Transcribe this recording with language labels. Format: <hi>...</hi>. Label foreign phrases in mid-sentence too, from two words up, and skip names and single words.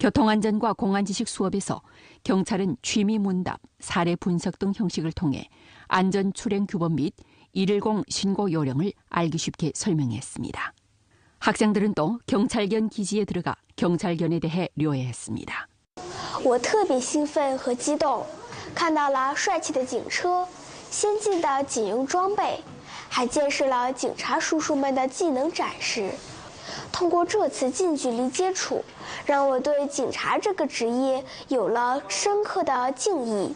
<ko>교통안전과 공안지식 수업에서 경찰은 취미 문답, 사례 분석 등 형식을 통해 안전 출행 규범 및 110 신고 요령을 알기 쉽게 설명했습니다. 학생들은 또 경찰견 기지에 들어가 경찰견에 대해 료해했습니다.</ko> <zh>我特别兴奋和激动，看到了帅气的警车、先进的警用装备，还见识了警察叔叔们的技能展示。通过这次近距离接触，让我对警察这个职业有了深刻的敬意。</zh>